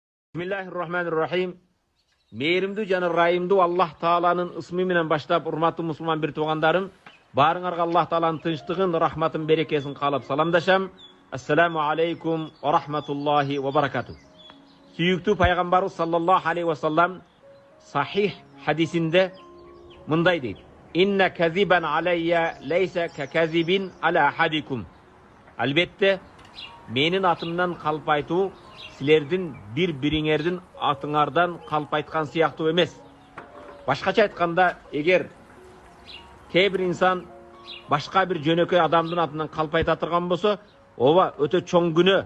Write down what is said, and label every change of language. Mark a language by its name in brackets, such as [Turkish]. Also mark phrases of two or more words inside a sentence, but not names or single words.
[Arabic] Bismillahirrahmanirrahim. [Kyrgyz] Meyrimdүү жана ырайымдуу Аллах Тааланын ысмы менен баштап, урматтуу мусулман бир туугандарым, баарыңарга Аллах Тааланын тынчтыгын, рахматын, берекесин каалап саламдашам. [Arabic] السلام عليكم ورحمة الله وبركاته. [Kyrgyz] Сүйүктүү пайгамбарыбыз [Arabic] صلى الله عليه وسلم [Kyrgyz] сахих хадисинде мындай дейт: [Arabic] "إن كذبا علي ليس ككذب على أحدكم." [Kyrgyz] Албетте, менин атымдан калп айтуу силердин бириңердин атыңардан калп айткан сыяктуу эмес. Башкача айтканда, эгер кээ бир инсан башка бир жөнөкөй адамдын атынан калп айта турган болсо, ооба өтө чоң күнөө.